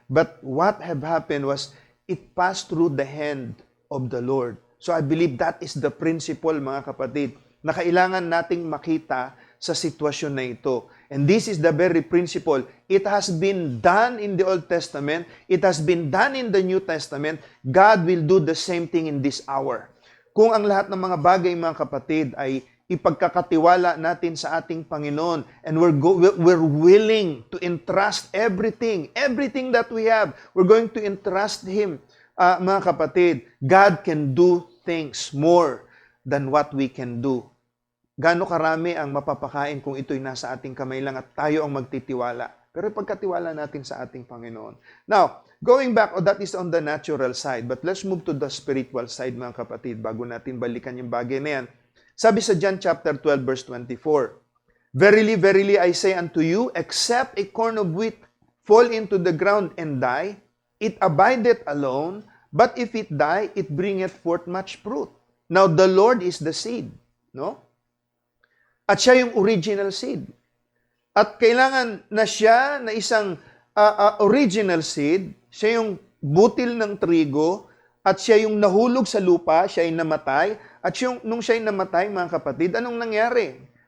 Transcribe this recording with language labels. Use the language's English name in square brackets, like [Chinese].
[English] But what have happened was, it passed through the hand of the Lord. So I believe that is the principle, [Filipino] mga kapatid, na kailangan nating makita sa sitwasyon na ito. [English] And this is the very principle. It has been done in the Old Testament. It has been done in the New Testament. God will do the same thing in this hour. [Filipino] Kung ang lahat ng mga bagay, mga kapatid, ay ipagkakatiwala natin sa ating Panginoon, [English] and we're willing to entrust everything that we have, we're going to entrust Him. [Filipino] Mga kapatid, [English] God can do things more than what we can do. [Filipino] Gaano karami ang mapapakain kung ito'y nasa ating kamay lang at tayo ang magtitiwala. Pero pagkatiwala natin sa ating Panginoon. [English] Now, going back, that is on the natural side. But let's move to the spiritual side, [Filipino] mga kapatid, bago natin balikan yung bagay na yan. Sabi sa [English] John chapter 12, verse 24, Verily, verily, I say unto you, except a corn of wheat fall into the ground and die, it abideth alone, but if it die, it bringeth forth much fruit. Now, the Lord is the seed, no? [Filipino] At siya yung original seed. At kailangan na siya na isang original seed, siya yung butil ng trigo, at siya yung nahulog sa lupa, siya ay namatay, at nung siya ay namatay, mga kapatid, anong nangyari?